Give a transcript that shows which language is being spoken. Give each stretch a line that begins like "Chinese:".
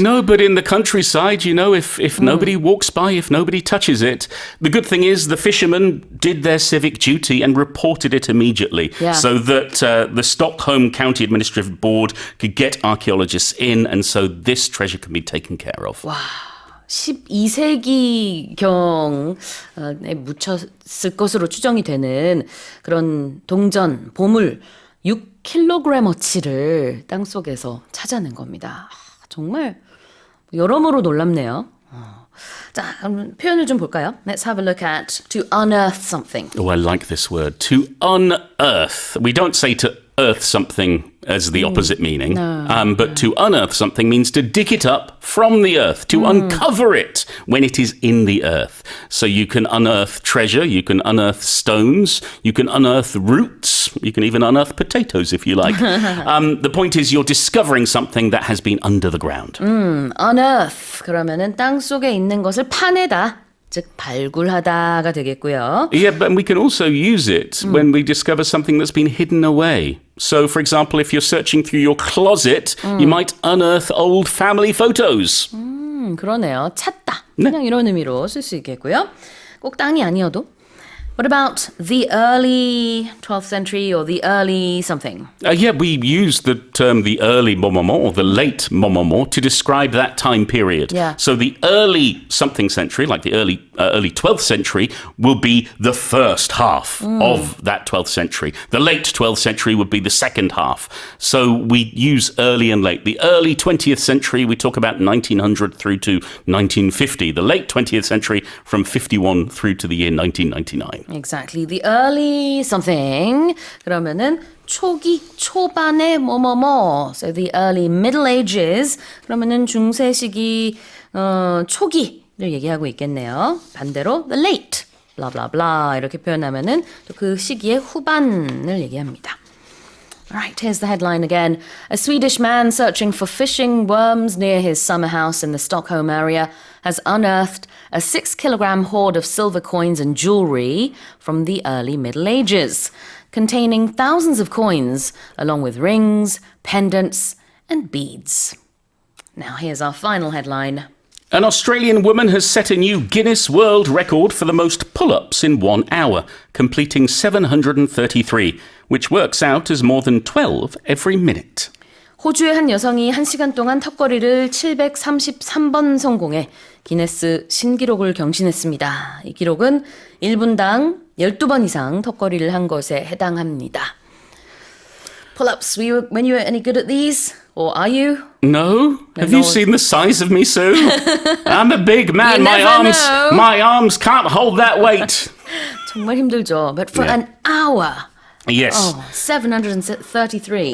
English: No, but in the countryside, you know, if nobody walks by, if nobody touches it, the good thing is the fishermen did their civic duty and reported it immediately so that the Stockholm County Administrative Board could get archaeologists in, and so this treasure can be taken care of. 와.
Korean: 12세기경에 묻혔을 것으로 추정이 되는 그런 동전, 보물 6kg어치를 땅속에서 찾아낸 겁니다. 정말 여러모로 놀랍네요. 자, 그럼 표현을 좀 볼까요?
English: Let's have a look at to unearth something. Oh, I like this word. To unearth. We don't say to earth something as the opposite meaning. But to unearth something means to dig it up from the earth, to uncover it when it is in the earth. So you can unearth treasure, you can unearth stones, you can unearth roots, you can even unearth potatoes if you like. The point is you're discovering something that has been under the ground.
Korean: unearth 그러면은 땅 속에 있는 것을 파내다. 즉 발굴하다가 되겠고요.
English: Yeah, but we can also use it when we discover something that's been hidden away. So, for example, if you're searching through your closet, you might unearth old family photos.
Korean: 그러네요. 찾다. 그냥 이런 의미로 쓸 수 있겠고요. 꼭 땅이 아니어도.
English: What about the early 12th century or the early something? Yeah, we use the term the early moment or the late moment to describe that time period. Yeah. So the early something century, like the early 12th century, will be the first half of that 12th century. The late 12th century would be the second half. So we use early and late. The early 20th century, we talk about 1900 through to 1950. The late 20th century, from 51 through to the year 1999. Exactly. The early something.
Korean: 그러면은 초기, 초반의 뭐뭐뭐.
English: So the early Middle Ages.
Korean: 그러면은 중세 시기 초기를 얘기하고 있겠네요. 반대로
English: the late, blah blah blah
Korean: 이렇게 표현하면은 또 그 시기의 후반을 얘기합니다.
English: All right, here's the headline again. A Swedish man searching for fishing worms near his summer house in the Stockholm area has unearthed a 6-kilogram hoard of silver coins and jewelry from the early Middle Ages, containing thousands of coins, along with rings, pendants, and beads. Now here's our final headline. An Australian woman has set a new Guinness World Record for the most pull-ups in 1 hour, completing 733, which works out as more than 12 every minute.
Korean: 호주의 한 여성이 1시간 동안 턱걸이를 733번 성공해 기네스 신기록을 경신했습니다. 이 기록은 1분당 12번 이상 턱걸이를 한 것에 해당합니다.
English: Pull-ups, when you were any good at these? Or are you? No? Have you seen the size of me, Sue? I'm a big man. You never know. My arms can't hold that weight.
Korean: 정말 힘들죠.
English: But for an hour. Yes. 733.